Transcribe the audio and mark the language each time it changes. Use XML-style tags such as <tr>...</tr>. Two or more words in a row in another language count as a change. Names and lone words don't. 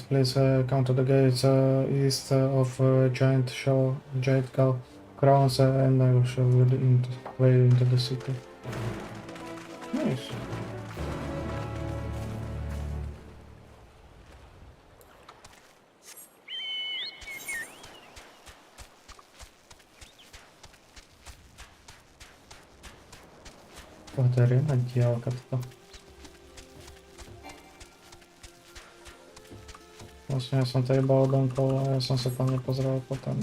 <en>Please counter the gates east of giant crowns and I will show you the way into the city. Nice.</en> <sk>To je riadna diálka toto. Vlastne ja som to iba odomkol a ja som sa tam nepozrel potom.</sk>